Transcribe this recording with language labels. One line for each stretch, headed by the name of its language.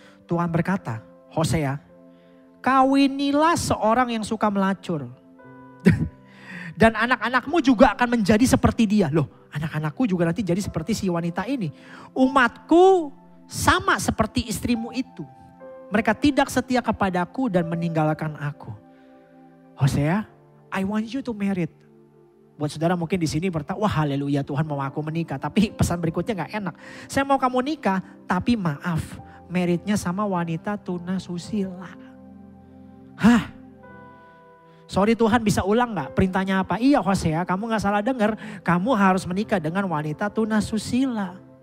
Indonesian: Tuhan berkata, Hosea, kawinilah seorang yang suka melacur. Dan anak-anakmu juga akan menjadi seperti dia. Loh, anak-anakku juga nanti jadi seperti si wanita ini. Umatku sama seperti istrimu itu. Mereka tidak setia kepadaku dan meninggalkan aku.
English: Hosea, I want you to marry.
Indonesian: Buat saudara mungkin di sini berkata, wah haleluya Tuhan mau aku menikah. Tapi pesan berikutnya gak enak. Saya mau kamu nikah, tapi maaf. Meritnya sama wanita tunasusila. Hah? Sorry Tuhan, bisa ulang gak? Perintahnya apa? Iya Hosea, kamu gak salah dengar. Kamu harus menikah dengan wanita tunasusila.